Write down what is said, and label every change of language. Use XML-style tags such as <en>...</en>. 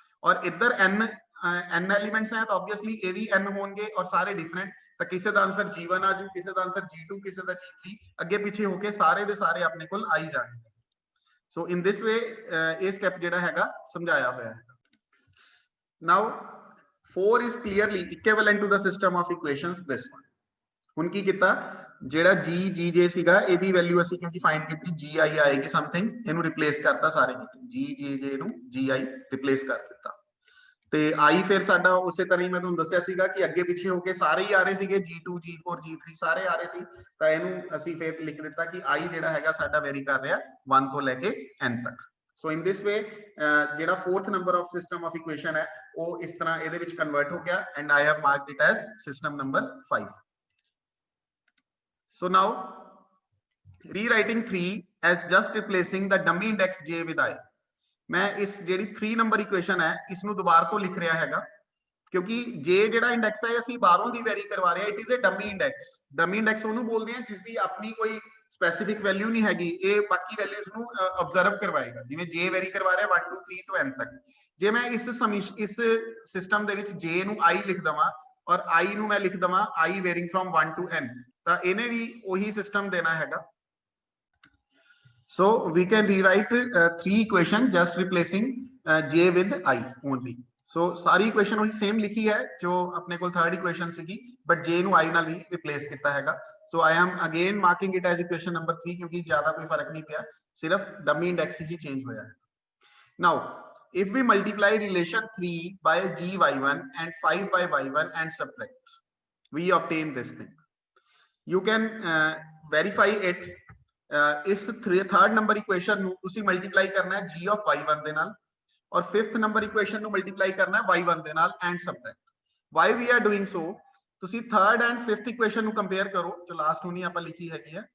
<pa>ਔਰ ਇੱਧਰ n elements ਹੈ ਤਾਂ ਆਬਵੀਅਸਲੀ ਇਹ ਵੀ n ਹੋਣਗੇ ਔਰ ਸਾਰੇ ਡਿਫਰੈਂਟ। ਤਾਂ ਕਿਸੇ ਦਾ ਆਨਸਰ g1 ਆ ਜੂ, ਕਿਸੇ ਦਾ ਆਨਸਰ g2, ਕਿਸੇ ਦਾ g3, ਅੱਗੇ ਪਿੱਛੇ ਹੋ ਕੇ ਸਾਰੇ ਦੇ ਸਾਰੇ ਆਪਣੇ ਕੋਲ ਆਈ ਜਾਣਗੇ।</pa> <en>so in this way</en> <pa>ਇਹ ਸਟੈਪ ਜਿਹੜਾ ਹੈਗਾ ਸਮਝਾਇਆ ਹੋਇਆ ਹੈ।</pa> <en>Now 4 is clearly equivalent to the system of equations this one।</en> <pa>ਹੁਣ ਕੀ ਕੀਤਾ, ਜਿਹੜਾ जी जी जे ਸੀਗਾ ਇਹਦੀ ਵੈਲਿਊ ਅਸੀਂ ਕਿਉਂਕਿ ਫਾਈਂਡ ਕੀਤੀ जी आई ਆਏਗੀ ਸਮਥਿੰਗ, ਇਹਨੂੰ ਰਿਪਲੇਸ ਕਰਤਾ ਸਾਰੇ ਕੀਤੇ जी जी जे ਨੂੰ जी आई ਰਿਪਲੇਸ ਕਰ ਦਿੱਤਾ ਤੇ आई ਫਿਰ ਸਾਡਾ ਉਸੇ ਤਰ੍ਹਾਂ ਹੀ ਮੈਂ ਤੁਹਾਨੂੰ ਦੱਸਿਆ ਸੀਗਾ ਕਿ ਅੱਗੇ ਪਿੱਛੇ ਹੋ ਕੇ ਸਾਰੇ ਹੀ ਆ ਰਹੇ ਸੀਗੇ G2 G4 G3 ਸਾਰੇ ਆ ਰਹੇ ਸੀ, ਤਾਂ ਇਹਨੂੰ ਅਸੀਂ ਫਿਰ ਲਿਖ ਦਿੱਤਾ ਕਿ I ਜਿਹੜਾ ਹੈਗਾ ਸਾਡਾ ਵੈਰੀ ਕਰ ਰਿਹਾ 1 ਤੋਂ ਲੈ ਕੇ n ਤੱਕ।</pa> <en>so in this way</en> <pa>ਜਿਹੜਾ</pa> <en>fourth number of system of equation</en> <pa>ਹੈ ਉਹ ਇਸ ਤਰ੍ਹਾਂ ਇਹਦੇ ਵਿੱਚ ਕਨਵਰਟ ਹੋ ਗਿਆ and</pa> <en>I have marked it as system number 5. So now rewriting 3 as just replacing the dummy index j with I.</en> <hi>मैं इस</hi> <pa>ਜਿਹੜੀ 3 ਨੰਬਰ ਇਕੁਏਸ਼ਨ ਹੈ ਇਸ ਨੂੰ ਦੁਬਾਰਾ ਤੋਂ ਲਿਖ ਰਿਹਾ ਹੈਗਾ ਕਿਉਂਕਿ j ਜਿਹੜਾ ਇੰਡੈਕਸ ਹੈ ਅਸੀਂ ਬਾਹਰੋਂ ਦੀ ਵੈਰੀ ਕਰਵਾ ਰਹੇ ਹਾਂ,</pa> <en>It is a dummy index.</en> <pa>Dummy index ਉਹਨੂੰ ਬੋਲਦੇ ਆ ਜਿਸ ਦੀ ਆਪਣੀ ਕੋਈ ਸਪੈਸੀਫਿਕ ਵੈਲਿਊ ਨਹੀਂ ਹੈਗੀ, ਇਹ ਬਾਕੀ ਵੈਲਿਊਜ਼ ਨੂੰ ਆਬਜ਼ਰਵ ਕਰਵਾਏਗਾ। ਜਿਵੇਂ j ਵੈਰੀ ਕਰਵਾ ਰਿਹਾ 1 2 3 ਤੋਂ n ਤੱਕ, ਜੇ ਮੈਂ ਇਸ ਸਿਸਟਮ ਦੇ ਵਿੱਚ j ਨੂੰ i ਲਿਖ ਦਵਾਂ ਔਰ i ਨੂੰ ਮੈਂ ਲਿਖ ਦਵਾਂ i</pa> <en>varying from 1 to n,</en> <pa>ਤਾਂ ਇਹਨੇ ਵੀ ਉਹੀ ਸਿਸਟਮ ਦੇਣਾ ਹੈਗਾ।</pa> <en>So we can rewrite 3 equation just replacing j with I only.</en> <hi>So सारी equation वही same लिखी है जो अपने को third equation सीगी, but j</hi> <pa>ਨੂੰ I ਨਾਲ</pa> <hi>ही replace किया हैगा।</hi> <en>So I am again marking it as equation number 3</en> <hi>क्योंकि ज्यादा कोई फर्क नहीं पिया, सिर्फ dummy index ही change होया है।</hi> <en>Now if we multiply relation 3 by gy1 and 5 by y1 and subtract, we obtain this thing. You can verify it।</en> <pa>ਇਸ ਥਰਡ ਨੰਬਰ ਇਕੁਏਸ਼ਨ ਨੂੰ ਤੁਸੀਂ ਮਲਟੀਪਲਾਈ ਕਰਨਾ ਹੈ g of y1 ਦੇ ਨਾਲ ਔਰ ਫਿਫਥ ਨੰਬਰ ਇਕੁਏਸ਼ਨ ਨੂੰ ਮਲਟੀਪਲਾਈ ਕਰਨਾ ਹੈ y1 ਦੇ ਨਾਲ and subtract.</pa> <en>why we are doing so,</en> <pa>ਤੁਸੀਂ ਥਰਡ ਐਂਡ ਫਿਫਥ ਇਕੁਏਸ਼ਨ ਨੂੰ ਕੰਪੇਅਰ ਕਰੋ ਜੋ ਲਾਸਟ ਹੁਣੀ ਆਪਾਂ ਲਿਖੀ ਹੈਗੀ ਹੈ।</pa>